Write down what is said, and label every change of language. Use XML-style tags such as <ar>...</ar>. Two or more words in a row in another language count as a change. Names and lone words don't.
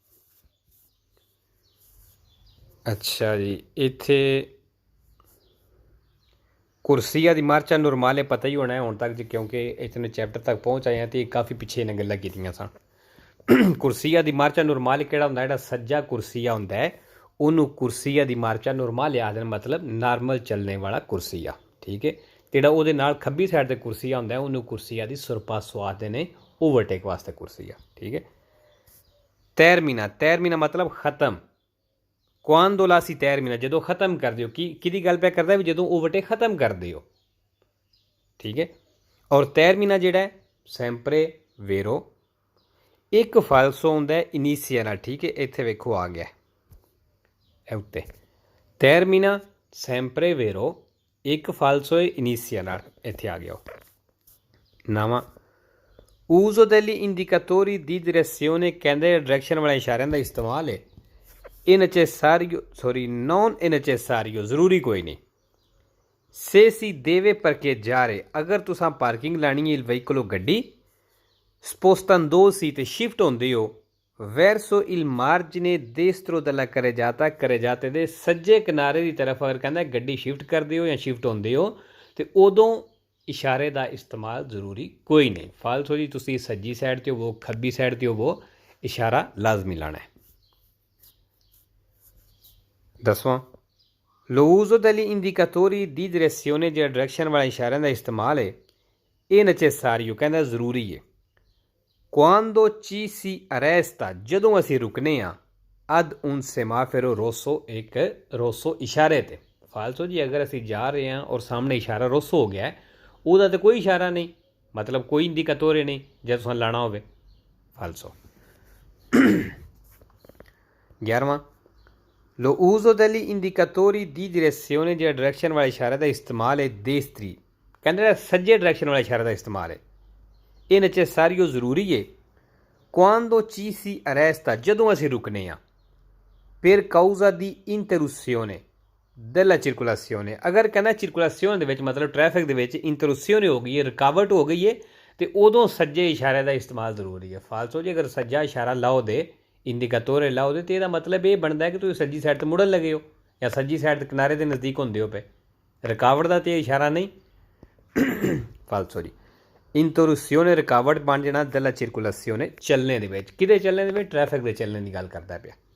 <pa>ਅੱਛਾ ਜੀ ਇੱਥੇ</pa> <it>corsia di marcia normale</it> <pa>ਪਤਾ ਹੀ ਹੋਣਾ ਹੁਣ ਤੱਕ ਜੀ ਕਿਉਂਕਿ ਇਤਨੇ ਚੈਪਟਰ ਤੱਕ ਪਹੁੰਚ ਆਏ ਹਾਂ ਅਤੇ ਕਾਫੀ ਪਿੱਛੇ ਇਹਨਾਂ ਗੱਲਾਂ ਕੀਤੀਆਂ ਸਨ</pa> <it>corsia di marcia normale</it> <pa>ਕਿਹੜਾ ਹੁੰਦਾ ਜਿਹੜਾ ਸੱਜਾ ਕੁਰਸੀਆ ਹੁੰਦਾ ਹੈ ਉਹਨੂੰ</pa> <it>corsia di marcia normale</it> <pa>ਆਖਦੇ ਮਤਲਬ ਨਾਰਮਲ ਚੱਲਣੇ ਵਾਲਾ ਕੁਰਸੀਆ ਠੀਕ ਹੈ ਜਿਹੜਾ ਉਹਦੇ ਨਾਲ ਖੱਬੀ ਸਾਈਡ 'ਤੇ ਕੁਰਸੀਆ ਹੁੰਦਾ ਉਹਨੂੰ</pa> <it>corsia di sorpasso</it> <pa>ਆਖਦੇ ਨੇ ਓਵਰਟੇਕ ਵਾਸਤੇ ਕੁਰਸੀਆ ਠੀਕ ਹੈ ਤੈਰਮੀਨਾ ਮਤਲਬ ਖ਼ਤਮ</pa> <it>quando la si termina</it> <pa>ਜਦੋਂ ਖ਼ਤਮ ਕਰਦੇ ਹੋ ਕਿਹਦੀ ਗੱਲ ਪਿਆ ਕਰਦਾ ਵੀ ਜਦੋਂ ਓਵਰਟੇਕ ਖ਼ਤਮ ਕਰਦੇ ਹੋ ਠੀਕ ਹੈ ਔਰ termina ਜਿਹੜਾ</pa> <it>sempre vero</it> <pa>ਇੱਕ ਫਾਲਸੋ ਹੁੰਦਾ ਇਨੀਸ਼ੀਆ ਨਾਲ ਠੀਕ ਹੈ ਇੱਥੇ ਵੇਖੋ ਆ ਗਿਆ ਇਹ ਉੱਤੇ</pa> <it>termina sempre vero</it> <pa>ਇੱਕ ਫਾਲਸੋ ਇਨੀਸ਼ੀਆ ਨਾਲ ਇੱਥੇ ਆ ਗਿਆ 9ਵਾਂ</pa> <it>uso degli indicatori di direzione</it> <pa>ਕਹਿੰਦੇ ਡਾਇਰੈਕਸ਼ਨ ਵਾਲੇ ਇਸ਼ਾਰਿਆਂ ਦਾ ਇਸਤੇਮਾਲ ਹੈ</pa> <it>è necessario non è necessario</it> <pa>ਜ਼ਰੂਰੀ ਕੋਈ ਨਹੀਂ</pa> <it>se si deve parcheggiare</it> <pa>ਅਗਰ ਤੁਸੀਂ ਪਾਰਕਿੰਗ ਲਾਣੀ ਹੈ ਵਹੀਕਲ ਗੱਡੀ spostandosi ਤੇ ਸ਼ਿਫਟ ਹੁੰਦੇ ਹੋ</pa> <it>verso il margine destro della carreggiata</it> <pa>ਦੇ ਸੱਜੇ ਕਿਨਾਰੇ ਦੀ ਤਰਫ ਅਗਰ ਕਹਿੰਦਾ ਗੱਡੀ ਸ਼ਿਫਟ ਕਰਦੇ ਹੋ ਜਾਂ ਸ਼ਿਫਟ ਹੁੰਦੇ ਹੋ ਤੇ ਉਦੋਂ ਇਸ਼ਾਰੇ ਦਾ ਇਸਤੇਮਾਲ ਜ਼ਰੂਰੀ ਕੋਈ ਨਹੀਂ ਫਾਲਸੋ ਜੀ ਤੁਸੀਂ ਸੱਜੀ ਸਾਈਡ 'ਤੇ ਹੋਵੋ ਖੱਬੀ ਸਾਈਡ 'ਤੇ ਹੋਵੋ ਇਸ਼ਾਰਾ ਲਾਜ਼ਮੀ ਲਾਣਾ ਹੈ 10ਵਾਂ</pa> <it>lo uso degli indicatori di direzione</it> <pa>ਜਿਹੜਾ ਡਾਇਰੈਕਸ਼ਨ ਵਾਲੇ ਇਸ਼ਾਰਿਆਂ ਦਾ ਇਸਤੇਮਾਲ ਹੈ ਇਹ necessario ਕਹਿੰਦਾ ਜ਼ਰੂਰੀ ਹੈ</pa> <it>quando ci si arresta</it> <pa>ਜਦੋਂ ਅਸੀਂ ਰੁਕਨੇ ਹਾਂ</pa> <it>ad un semaforo rosso</it> <pa>ਇੱਕ rosso ਇਸ਼ਾਰੇ 'ਤੇ ਫਾਲਸੋ ਜੀ ਅਗਰ ਅਸੀਂ ਜਾ ਰਹੇ ਹਾਂ ਔਰ ਸਾਹਮਣੇ ਇਸ਼ਾਰਾ rosso ਹੋ ਗਿਆ ਉਹਦਾ ਤਾਂ ਕੋਈ ਇਸ਼ਾਰਾ ਨਹੀਂ ਮਤਲਬ ਕੋਈ ਇੰਡੀਕੇਟੋਰ ਨਹੀਂ ਜੇ ਤੁਸੀਂ ਲਾਣਾ ਹੋਵੇ ਫਾਲਸੋ 11ਵਾਂ</pa> <it>lo uso degli indicatori di direzione</it> <pa>ਜਿਹੜਾ ਡਾਇਰੈਕਸ਼ਨ ਵਾਲੇ ਇਸ਼ਾਰੇ ਦਾ ਇਸਤੇਮਾਲ ਹੈ destri ਕਹਿੰਦੇ ਜਿਹੜਾ ਸੱਜੇ ਡਾਇਰੈਕਸ਼ਨ ਵਾਲੇ ਇਸ਼ਾਰੇ ਦਾ ਇਸਤੇਮਾਲ ਹੈ ਇਹ necessario ਜ਼ਰੂਰੀ ਹੈ</pa> <it>quando ci si</it> <pa>arresta ਜਦੋਂ ਅਸੀਂ ਰੁਕਨੇ ਹਾਂ</pa> <it>per causa di interruzione della circolazione</it> <pa>ਅਗਰ ਕਹਿੰਦਾ circolazione ਦੇ ਵਿੱਚ ਮਤਲਬ ਟ੍ਰੈਫਿਕ ਦੇ ਵਿੱਚ interruzione ਹੋ ਗਈ ਹੈ ਰੁਕਾਵਟ ਹੋ ਗਈ ਹੈ ਅਤੇ ਉਦੋਂ ਸੱਜੇ ਇਸ਼ਾਰੇ ਦਾ ਇਸਤੇਮਾਲ ਜ਼ਰੂਰੀ ਹੈ ਫਾਲਸੋ ਜੀ ਅਗਰ ਸੱਜਾ ਇਸ਼ਾਰਾ ਲਾਓ ਦੇ ਇੰਡੀਕੇਟੋਰ ਲਾਓ ਦੇ ਅਤੇ ਇਹਦਾ ਮਤਲਬ ਇਹ ਬਣਦਾ ਕਿ ਤੁਸੀਂ ਸੱਜੀ ਸਾਈਡ 'ਤੇ ਮੁੜਨ ਲੱਗੇ ਹੋ ਜਾਂ ਸੱਜੀ ਸਾਈਡ 'ਤੇ ਕਿਨਾਰੇ ਦੇ ਨਜ਼ਦੀਕ ਹੁੰਦੇ ਹੋ ਪਏ ਰੁਕਾਵਟ ਦਾ ਤਾਂ ਇਸ਼ਾਰਾ ਨਹੀਂ ਫਾਲਸੋ ਜੀ ਇੰਟਰਰੂਸੀਓਨੇ ਰੁਕਾਵਟ ਬਣ ਜਾਣਾ</pa> <it>della circolazione</it> <pa>ਚੱਲਣੇ ਦੇ ਵਿੱਚ ਕਿਹਦੇ ਚੱਲਣੇ ਦੇ ਵਿੱਚ ਟ੍ਰੈਫਿਕ ਦੇ ਚੱਲਣੇ ਦੀ ਗੱਲ ਕਰਦਾ ਪਿਆ</pa>